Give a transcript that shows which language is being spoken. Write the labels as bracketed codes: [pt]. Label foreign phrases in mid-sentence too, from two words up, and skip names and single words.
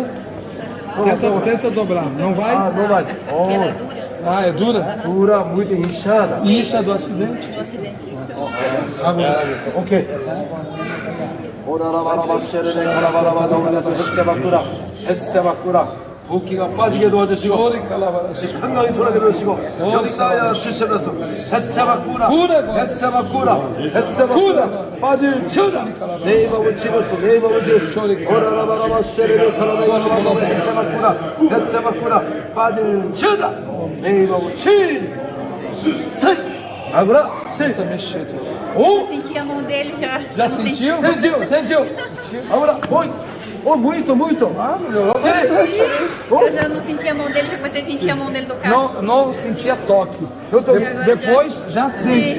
[pt] Tenta dobrar. Não vai? Ah, não vai. Oh. Ah, é dura? Dura, muito inchada. E isso é do acidente? Do acidente. Ok. receba cura. [ko] 붓기가 빠지게 도와주시고 건강히 돌아게 해주시고 역사하여 주셔서 햇새가 꾸라 햇새가 꾸라 햇새가 꾸라 빠질 치우다 내 입을 치고서 내 입을 치고서 오라라바라바 쉐레베 카라바라바 햇새가 꾸라 햇새가 꾸라 빠질 치우다 내 입을 치우다 [pt] agora sim Eu senti a mão dele já. Já sentiu? sentiu agora oi muito Ah, melhorou bastante. Eu já não senti a mão dele, já comecei a sentir a mão dele do carro. Não sentia toque. Depois já sente.